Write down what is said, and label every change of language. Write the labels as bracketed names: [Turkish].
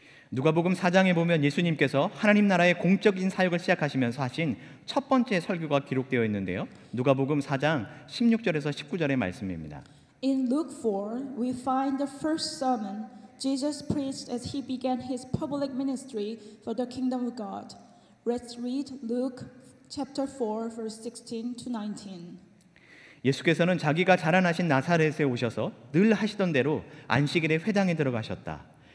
[Korean] 누가복음 4장에 보면 예수님께서 하나님 나라의 공적인 사역을 시작하시면서 하신 첫 번째 설교가 기록되어 있는데요. 누가복음 4장 16절에서 19절의 말씀입니다. [English] In Luke 4, we find the first sermon Jesus preached as he began his public ministry for the kingdom of God. Let's read Luke chapter 4, verse 16 to 19. [Korean] 예수께서는 자기가 자라나신 나사렛에 오셔서 늘 하시던 대로 안식일에 회당에 들어가셨다.